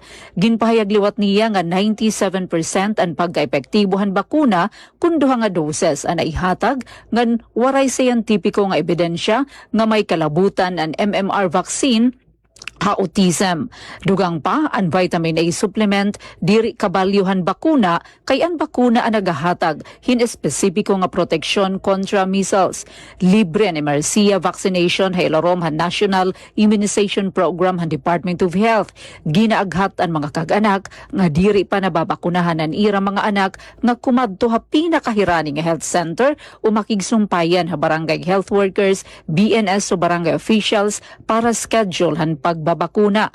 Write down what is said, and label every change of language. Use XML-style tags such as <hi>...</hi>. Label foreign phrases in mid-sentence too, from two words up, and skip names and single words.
<war>Ginpahayag liwat niya nga 97% ang pagkaepektibohan bakuna kun duha nga doses ang naihatag ngan waray scientifico nga ebidensya nga may kalabutan ang MMR vaccine ha autism. Dugang pa ang</war> <en>vitamin A supplement</en> <war>diri kabalyuhan bakuna kay ang bakuna ang nagahatag hin espesipiko nga proteksyon kontra measles. Libre ang MRCA vaccination ha ilarom ha National Immunization Program han Department of Health. Ginaaghat ang mga kag-anak nga diri pa nababakunahan ang ira mga anak nga kumadto ha pinakahirani nga</war> <en>health center</en> <war>o makigsumpayan ha barangay</war> <en>health workers,</en> <war>BNS o barangay officials para schedule han pagbabakuna.</war>